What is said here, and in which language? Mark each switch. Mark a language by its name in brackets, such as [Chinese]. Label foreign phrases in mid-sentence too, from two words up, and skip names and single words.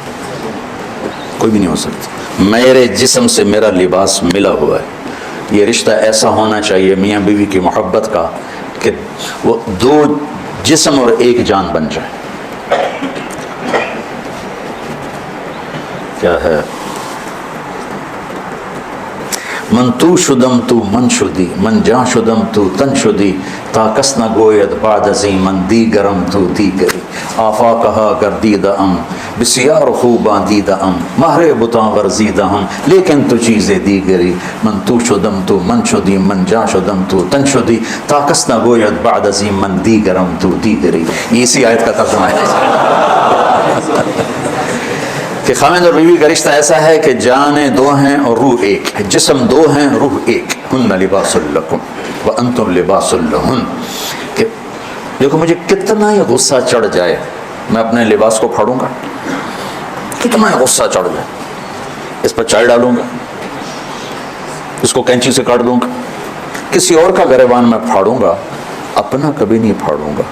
[Urdu] کوئی بھی نہیں ہو سکتی. میرے جسم سے میرا لباس ملا ہوا ہے. یہ رشتہ ایسا ہونا چاہیے میاں بیوی کی محبت کا کہ وہ دو جسم اور ایک جان بن جائے. کیا ہے؟ [Persian] من تو شدم تو من شدی, من جاں شدم تو تن شدی, تا کس نہ گوید بعد ازیں من دیگرم تو دیگری. آفا کہا گردیدہ ام بسیار خوباں دیدہ ام, مہر بتاں ورزیدہ ہم لیکن تو چیزیں دیگری. من تو شدم تو من شدی, من جاں شدم تو تن شدی, تا کس نہ گوید بعد ازیں من دیگرم تو دیگری. [Urdu] یہ اسی آیت کا ترجمہ ہے کہ خامد اور بیوی کا رشتہ ایسا ہے کہ جانیں دو ہیں اور روح ایک ہے, جسم دو ہیں روح ایک. [Arabic] ہن لباس لکم وانتم لباس لہن. [Urdu] کہ دیکھو مجھے کتنا ہی غصہ چڑھ جائے میں اپنے لباس کو پھاڑوں گا, کتنا ہی غصہ چڑھ جائے اس پر چائے ڈالوں گا, اس کو کینچی سے کاٹ دوں گا, کسی اور کا گریبان میں پھاڑوں گا, اپنا کبھی نہیں پھاڑوں گا.